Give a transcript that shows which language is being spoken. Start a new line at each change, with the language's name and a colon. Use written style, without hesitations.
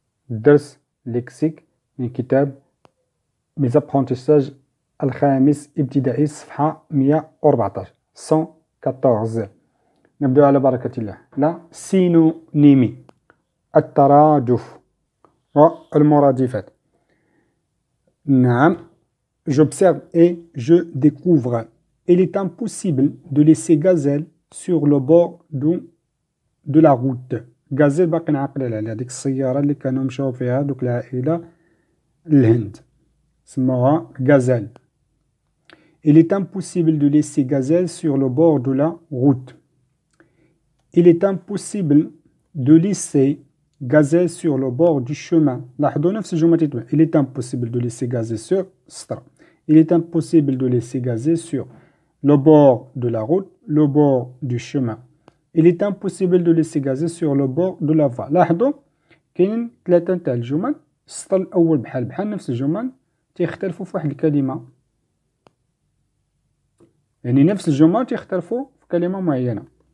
Arabic: درس ليكسيك من كتاب Mes apprentissages الخامس ابتدائي صفحة 114 114. نبدأ على بركة الله. لا سينونيمي، الترادف والمرادفات. نعم.
French: J'observe et je découvre. Il est impossible de laisser Gazelle sur le bord de la route.
Arabic: Gazelle باقي نعقل على هذيك السيارة اللي كانوا مشاو فيها دوك العائلة الهند، سموها Gazelle.
French: Il est impossible de laisser Gazelle sur le bord de la route. Il est impossible de laisser Gazelle sur le bord du chemin.
Arabic: لاحظوا نفس الجملة تتبع.
French: Il est impossible de laisser Gazelle sur
Arabic: سطر.
French: Il est impossible de laisser Gazelle sur le bord de la route, le bord du chemin. Il est impossible de laisser Gazelle sur le bord de la voie.
Arabic: لاحظوا كاينين ثلاثة نتاع الجمل. السطر الأول بحال نفس الجمل تيختلفوا في واحد الكلمة، يعني نفس الجمل تيختلفوا في كلمة معينة.